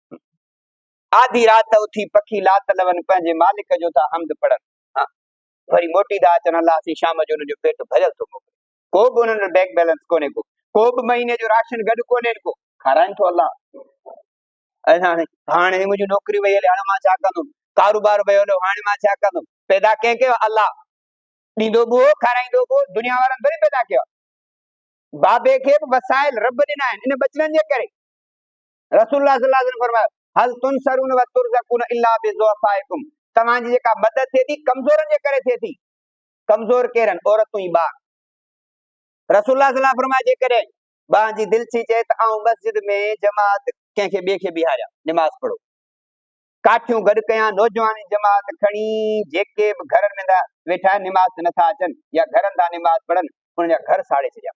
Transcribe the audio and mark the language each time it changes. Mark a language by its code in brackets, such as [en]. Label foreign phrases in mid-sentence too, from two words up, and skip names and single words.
[sd] आधी राति उथी पखी लात लवनि, पंहिंजे मालिक जो था हम्द पढ़नि, हाँ वरी मोटी था अचनि, अलाह से शाम जो उनजो पेट भरियल थो मोकिले, को बि उन्हनि [en] bank balance [sd] कोन्हे, को बि महीने जो राशन गॾु कोन्हे, को खाराइनि थो अलाह। हाणे मुंहिंजी नौकिरी वई हले, हाणे मां छा कंदुमि, कारोबार वियो हलो, हाणे मां छा कंदुमि। पैदा कंहिं कयो? अलाह। ॾींदो बि हो, खाराईंदो बि हो, दुनिया वारनि थोरी पैदा कयो। बाबे खे बि वसाइल रब ॾिना आहिनि इन बचड़नि जे करे। [ar] رسول الله صلى الله عليه وسلم फरमायो هل تنصرون وترزقون إلا بضعفائكم, [sd] तव्हांजी जेका मदद थिए थी कमज़ोरनि जे करे थिए थी। कमज़ोर केरनि? औरतूं ऐं ॿार। रसूलुल्लाह [ar] صلى الله عليه وسلم [sd] फरमाया जेकॾहिं ॿार जी दिलि थी चए त आऊं मस्जिद में जमात कंहिंखे ॿिए खे बिहारियां, निमाज़ पढ़ो, काठियूं गॾु कयां, नौजवान जमात खणी, जेके बि घरनि में वेठा आहिनि निमाज़ नथा अचनि या घरनि था निमाज़ पढ़नि, उनजा घर साड़े छॾिया।